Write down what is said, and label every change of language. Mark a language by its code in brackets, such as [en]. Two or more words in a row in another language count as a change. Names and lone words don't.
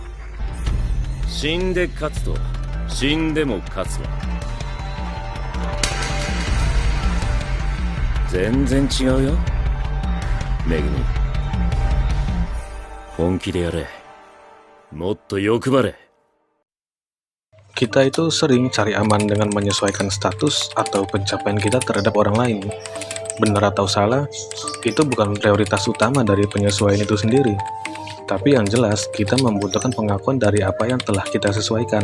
[ja] 死んで勝つと死んでも勝つは全然違うよ。めぐみ、本気でやれ。もっと欲張れ。 [id] Kita itu sering cari aman dengan menyesuaikan status atau pencapaian kita terhadap orang lain. Benar atau salah, itu bukan prioritas utama dari penyesuaian itu sendiri. Tapi yang jelas, kita membutuhkan pengakuan dari apa yang telah kita sesuaikan.